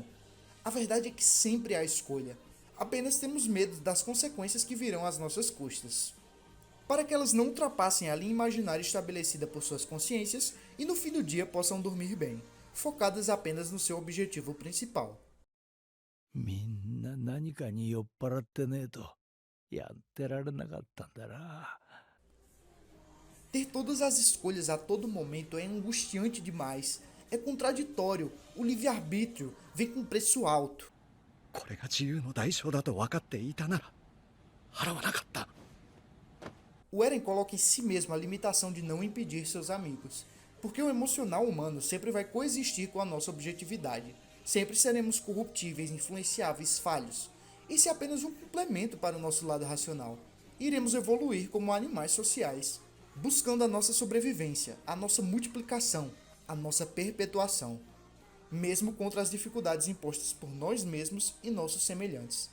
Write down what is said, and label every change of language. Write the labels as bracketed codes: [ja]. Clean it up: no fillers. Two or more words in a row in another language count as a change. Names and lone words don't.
[pt] A verdade é que sempre há escolha. Apenas temos medo das consequências que virão às nossas custas. Para que elas não ultrapassem a linha imaginária estabelecida por suas consciências e no fim do dia possam dormir bem, focadas apenas no seu objetivo principal. [ja] みんな何かに酔っ払ってねえとやってられなかったんだな。 [pt] Ter todas as escolhas a todo momento é angustiante demais, é contraditório, o livre-arbítrio vem com preço alto. [ja] これが自由の代償だと分かっていたなら払わなかった。 [pt] O Eren coloca em si mesmo a limitação de não impedir seus amigos, porque o emocional humano sempre vai coexistir com a nossa objetividade. Sempre seremos corruptíveis, influenciáveis, falhos. Esse é apenas um complemento para o nosso lado racional. Iremos evoluir como animais sociais, buscando a nossa sobrevivência, a nossa multiplicação, a nossa perpetuação, mesmo contra as dificuldades impostas por nós mesmos e nossos semelhantes.